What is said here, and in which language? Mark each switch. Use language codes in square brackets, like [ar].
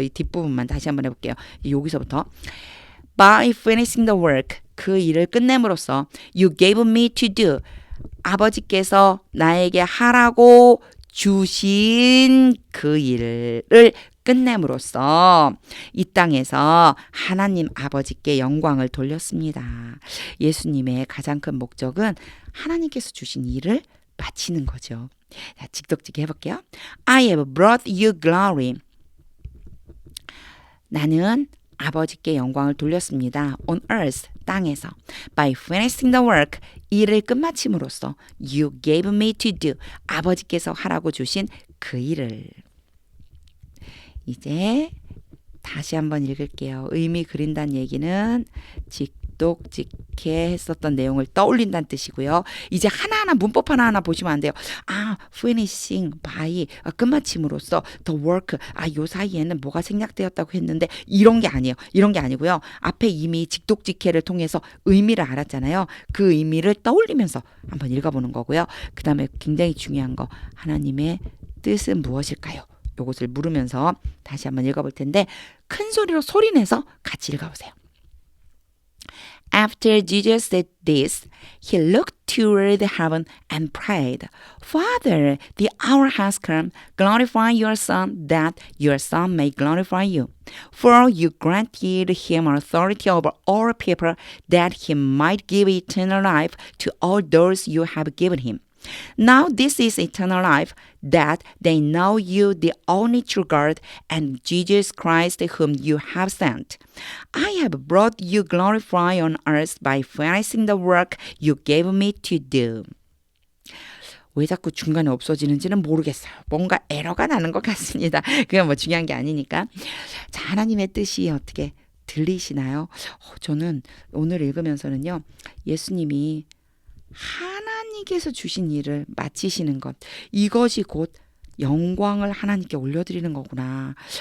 [ko] 이 뒷부분만 다시 한번 해볼게요. 여기서부터 [en] by finishing the work [ko] 그 일을 끝냄으로써 [en] you gave me to do [ko] 아버지께서 나에게 하라고 주신 그 일을 끝냄으로써 이 땅에서 하나님 아버지께 영광을 돌렸습니다. 예수님의 가장 큰 목적은 하나님께서 주신 일을 마치는 거죠. 자, 직독직해 해볼게요. [en] I have brought you glory. [ko] 나는 아버지께 영광을 돌렸습니다. [en] On earth, [ko] 땅에서. [en] By finishing the work, [ko] 일을 끝마침으로써 [en] you gave me to do. [ko] 아버지께서 하라고 주신 그 일을. 이제 다시 한번 읽을게요. 의미 그린다는 얘기는 직독직해 했었던 내용을 떠올린다는 뜻이고요. 이제 하나하나 문법 하나하나 보시면 안 돼요. finishing by 끝마침으로써 the work 요 사이에는 뭐가 생략되었다고 했는데 이런 게 아니에요. 이런 게 아니고요. 앞에 이미 직독직해를 통해서 의미를 알았잖아요. 그 의미를 떠올리면서 한번 읽어보는 거고요. 그 다음에 굉장히 중요한 거 하나님의 뜻은 무엇일까요? 요것을 물으면서 다시 한번 읽어볼 텐데 큰 소리로 소리내서 같이 읽어보세요. [en] After Jesus said this, he looked toward heaven and prayed, Father, the hour has come. Glorify your Son, that your Son may glorify you. For you granted him authority over all people, that he might give eternal life to all those you have given him. Now this is eternal life, that they know you, the only true God, and Jesus Christ whom you have sent. I have brought you glory on earth by finishing the work you gave me to do. [ko] 왜 자꾸 중간에 없어지는지는 모르겠어요. 뭔가 에러가 나는 것 같습니다. 그건 뭐 중요한 게 아니니까. 자, 하나님의 뜻이 어떻게 들리시나요? 저는 오늘 읽으면서는요. 예수님이 하나님께서 주신 일을 마치시는 것, 이것이 곧 영광을 하나님께 올려드리는 거구나.